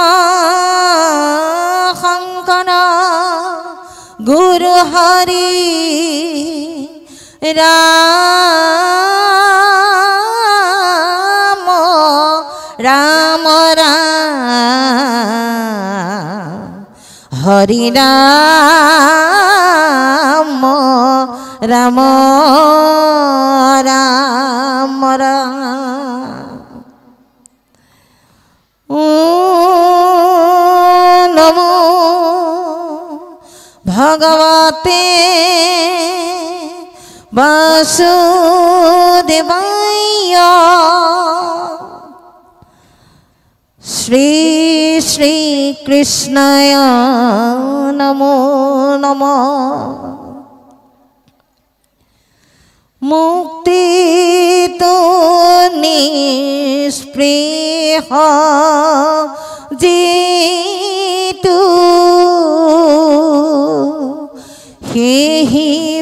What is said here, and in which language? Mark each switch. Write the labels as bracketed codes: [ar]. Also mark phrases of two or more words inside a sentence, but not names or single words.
[as] শংকৰ গুৰু হৰি ৰাম ৰাম ৰাম হৰি ৰাম রাম রাম নমো [sa] ভগবতে বাসুদেবায় শ্রী শ্রী কৃষ্ণায় নমো নমঃ [as] মুক্তি তো নিস্পৃহ জিতু হেহি